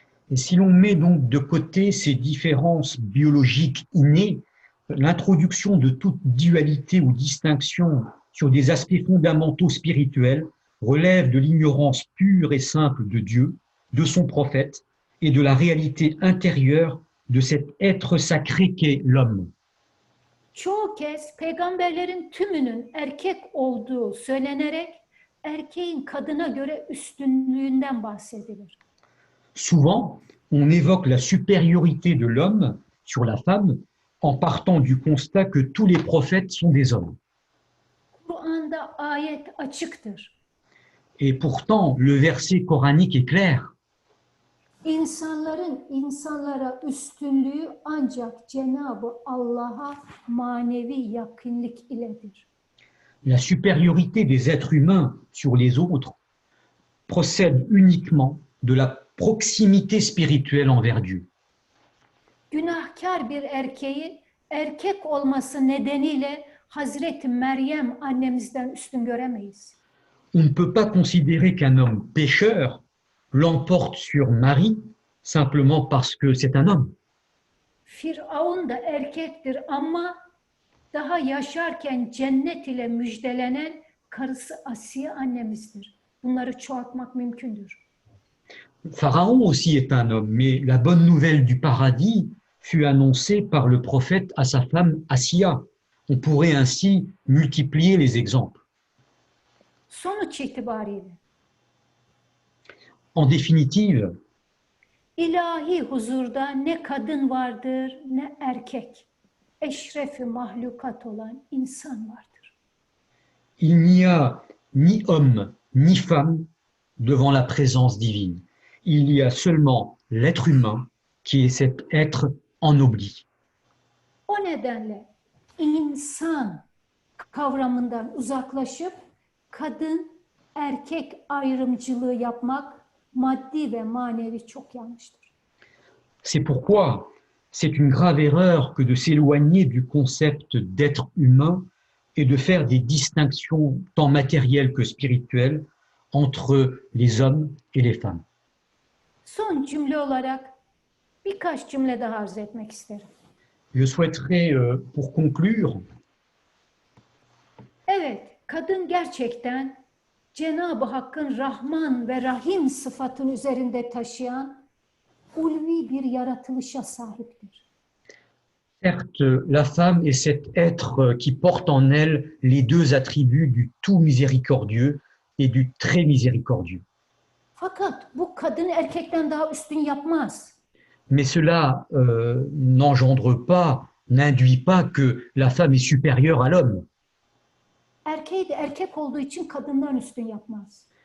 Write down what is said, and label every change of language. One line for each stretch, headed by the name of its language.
French: Et si l'on met donc de côté ces différences biologiques innées, l'introduction de toute dualité ou distinction sur des aspects fondamentaux spirituels relève de l'ignorance pure et simple de Dieu, de son prophète et de la réalité intérieure de cet être sacré qu'est l'homme.
Turkish: Çoğu kez peygamberlerin tümünün erkek olduğu söylenerek erkeğin kadına göre üstünlüğünden bahsedilir.
French: Souvent, on évoque la supériorité de l'homme sur la femme en partant du constat que tous les prophètes sont des hommes.
Turkish: Kur'an'da ayet açıktır.
French: Et pourtant, le verset coranique est clair.
Turkish: İnsanların insanlara üstünlüğü ancak Cenab-ı Allah'a manevi yakınlık iledir.
French: La supériorité des êtres humains sur les autres procède uniquement de la proximité spirituelle envers Dieu.
Turkish: Günahkar bir erkeği erkek olması nedeniyle Hazreti Meryem annemizden üstün göremeyiz.
French: On ne peut pas considérer qu'un homme pécheur l'emporte sur Marie simplement parce que c'est un homme.
Turkish: Firavun da erkektir ama daha yaşarken cennet ile müjdelenen karısı Asiye annemizdir. Bunları çoğaltmak mümkündür.
French: Pharaon aussi est un homme, mais la bonne nouvelle du paradis fut annoncée par le prophète à sa femme Assia. On pourrait ainsi multiplier les exemples.
Turkish: Sonuç itibariyle
French: En définitive,
Turkish: ilahi huzurda ne kadın vardır ne erkek. Eşrefi mahlukat olan insan vardır.
French: il n'y a ni homme ni femme devant la présence divine. Il y a seulement l'être humain qui est cet être ennobli.
Turkish: O nedenle insan kavramından uzaklaşıp kadın erkek ayrımcılığı yapmak maddi ve manevi çok yanlıştır.
French: C'est pourquoi c'est une grave erreur que de s'éloigner du concept d'être humain et de faire des distinctions tant matérielles que spirituelles entre les hommes et les femmes.
Turkish: Son cümle olarak birkaç cümle daha arz etmek isterim.
French: Je souhaiterais, pour conclure,
Turkish: Evet, kadın gerçekten Cenab-ı Hakk'ın Rahman ve Rahim sıfatını üzerinde taşıyan ulvi bir yaratılışa sahiptir.
French: certes, la femme est cet être qui porte en elle les deux attributs du tout miséricordieux et du très miséricordieux.
Turkish: Fakat bu kadını erkekten daha üstün yapmaz.
French: Mais cela n'engendre pas, n'induit pas que la femme est supérieure à l'homme.
Turkish: Erkeği de erkek olduğu için kadından üstün yapmaz.